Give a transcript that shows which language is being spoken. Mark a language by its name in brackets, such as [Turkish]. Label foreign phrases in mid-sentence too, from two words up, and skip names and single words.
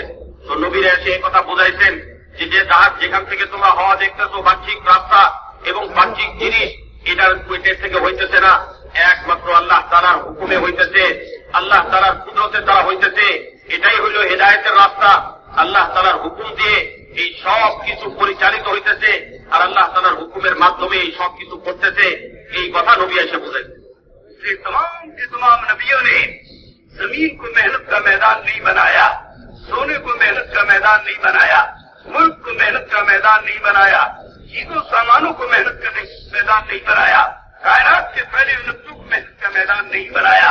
[Bangla] তো নবীরা এসে এই কথা বুঝাইছেন যে জাহাজ যেখান থেকে তোমরা হওয়া দেখতেছো, বাহ্যিক রাস্তা এবং বাহ্যিক জিনিস, এটার থেকে হইতেছে না, একমাত্র আল্লাহ তাআলার হুকুমে হইতেছে, আল্লাহ তাআলার কুদরতের দ্বারা হইতেছে। এটাই হইল হেদায়েতের রাস্তা। আল্লাহ তাআলার হুকুম দিয়ে এই সব কিছু পরিচালিত হইতেছে আর আল্লাহ তাআলার হুকুমের মাধ্যমে এই সব কিছু করতেছে, এই কথা নবী এসে বুঝাইছে। [Urdu] تمام کے تمام نبیوں نے زمین کو محنت کا میدان نہیں بنایا، سونے کو محنت کا میدان نہیں بنایا، ملک کو محنت کا میدان نہیں بنایا، چیزوں سامانوں کو محنت کا میدان نہیں بنایا، کائنات کے پہلے نقطوں کو محنت کا میدان نہیں بنایا۔